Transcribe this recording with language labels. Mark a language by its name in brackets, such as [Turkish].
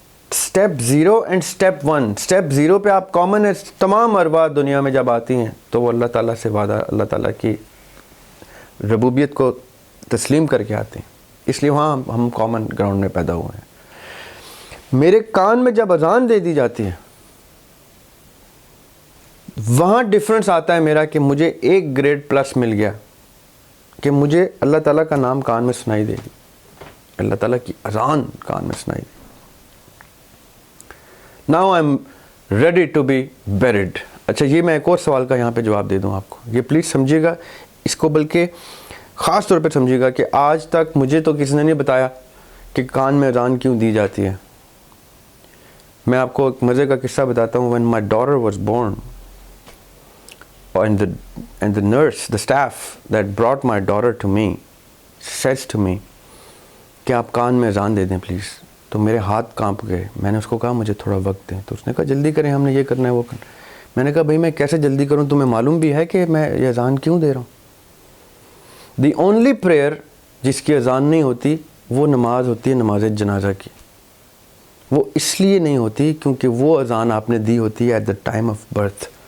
[English] Step 0 and step 1. [Urdu] Step 0 پہ آپ common ہے, تمام ارواح دنیا میں جب آتی ہیں تو وہ اللہ تعالیٰ سے وعدہ, اللہ تعالیٰ کی ربوبیت کو تسلیم کر کے آتے ہیں, اس لیے وہاں ہم کامن گراؤنڈ میں پیدا ہوئے ہیں. میرے کان میں جب اذان دے دی جاتی ہے وہاں ڈفرنس آتا ہے میرا کہ مجھے ایک گریڈ پلس مل گیا کہ مجھے اللہ تعالیٰ کا نام کان میں سنائی دے گی, اللہ تعالیٰ کی اذان کان میں سنائی دے. [English] Now I'm ready to be buried. [Urdu] اچھا یہ میں ایک اور سوال کا یہاں پہ جواب دے دوں آپ کو, یہ پلیز سمجھیے گا اس کو, بلکہ خاص طور پہ سمجھیے گا کہ آج تک مجھے تو کسی نے نہیں بتایا کہ کان میں اذان کیوں دی جاتی ہے. میں آپ کو ایک مزے کا قصہ بتاتا ہوں. [English] When my daughter was born, and the nurse, the staff that brought my daughter to me says to me [Urdu] کہ آپ کان میں اذان دے دیں پلیز, تو میرے ہاتھ کانپ گئے. میں نے اس کو کہا مجھے تھوڑا وقت دیں, تو اس نے کہا جلدی کریں, ہم نے یہ کرنا ہے وہ کرنا. میں نے کہا بھائی میں کیسے جلدی کروں, تمہیں معلوم بھی ہے کہ میں یہ اذان کیوں دے رہا ہوں. [English] the only prayer [Urdu] جس کی اذان نہیں ہوتی وہ نماز ہوتی ہے, نماز جنازہ کی. وہ اس لیے نہیں ہوتی کیونکہ وہ اذان آپ نے دی ہوتی ہے [English] At the time of birth.